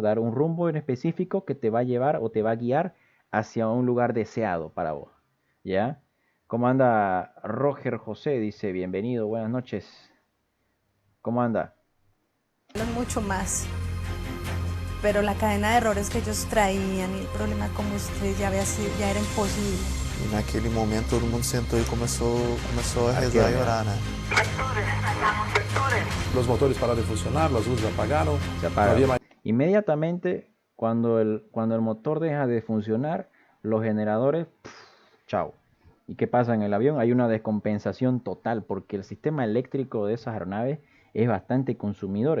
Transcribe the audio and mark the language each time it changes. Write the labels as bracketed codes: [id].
[es] Dar un rumbo en específico que te va a llevar o te va a guiar hacia un lugar deseado para vos. ¿Ya? ¿Cómo anda Roger José? Dice, bienvenido, buenas noches. ¿Cómo anda? Mucho más. Pero la cadena de errores que ellos traían y el problema como usted ya era imposible. [pt] E naquele momento todo mundo sentou e começou a rezar e orar, né? [es] Los motores pararon de funcionar, las luces apagaron. Se apagaron. Inmediatamente, cuando el motor deja de funcionar, los generadores, chao. ¿Y qué pasa en el avión? Hay una descompensación total porque el sistema eléctrico de esas aeronaves es bastante consumidor.